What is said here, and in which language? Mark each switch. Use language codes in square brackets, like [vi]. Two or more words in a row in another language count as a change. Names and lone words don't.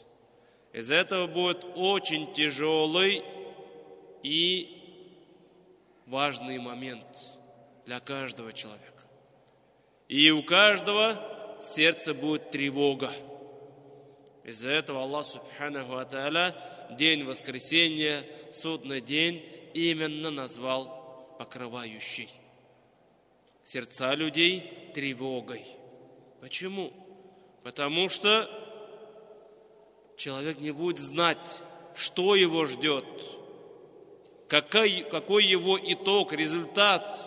[ru] Из-за этого будет очень тяжелый и важный момент для каждого человека. И у каждого в сердце будет тревога. Из-за этого Аллах [ar] سبحانه وتعالى [ru] день воскресения, судный день, именно назвал покрывающий сердца людей тревогой. Почему? Потому что человек не будет знать, что его ждет, какой его итог, результат.